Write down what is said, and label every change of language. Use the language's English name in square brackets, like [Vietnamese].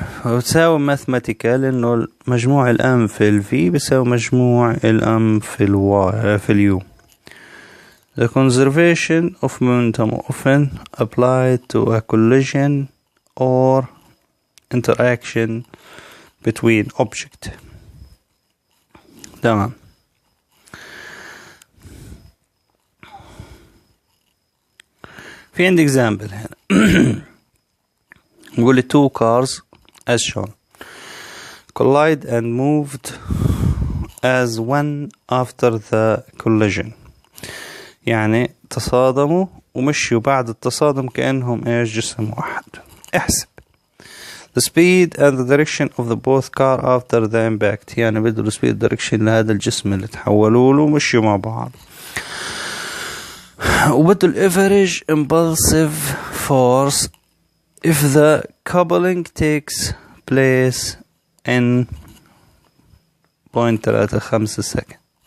[Arabic] وتساوي ماثماتيكال انه مجموع الام في الفي بيساوي مجموع الام في اليو. [English] The conservation of momentum often applied to a collision or interaction between objects. [Arabic] تمام. في عندي example هنا. نقول لي [English] two cars as shown collide and moved as one after the collision. [Arabic] يعني تصادموا ومشوا بعد التصادم كأنهم ايش؟ جسم واحد. احسب [English] the speed and the direction of the both car after the impact. [Arabic] يعني بدوا speed direction لهذا الجسم اللي تحولوا له ومشوا مع بعض، وبدوا [English] average impulsive force if the coupling takes place in 0.35 [Arabic] سكند.